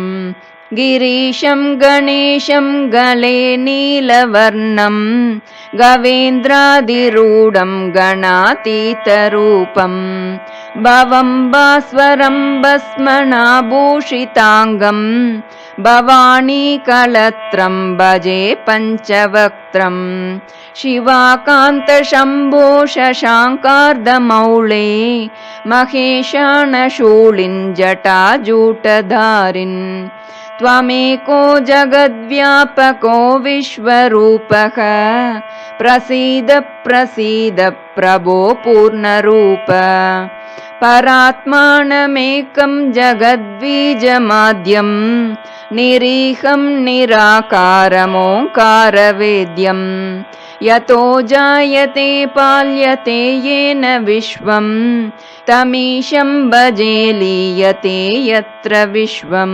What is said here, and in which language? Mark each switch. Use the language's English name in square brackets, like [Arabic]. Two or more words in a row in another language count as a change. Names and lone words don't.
[Sanskrit] गिरीशं गणेशं गले नीलवर्णं गवेन्द्राधिरूढं गणातीतरूपं भवं भास्वरं भस्मनाभूषिताङ्गं भवानी कलत्रं भजे पञ्चवक्त्रम्. शिवाकान्त शम्भो शशाङ्कार्धमौले महेशान शूलिन् जटाजूटधारिन्. त्वमेको जगद्व्यापको विश्वरूपः प्रसीद प्रसीद प्रभो पूर्णरूप. परात्मानमेकं जगद्बीजमाद्यं निरीहं निराकारमोङ्कारवेद्यं यतो जायते पाल्यते येन विश्वं तमीशं भजे लीयते यत्र विश्वं.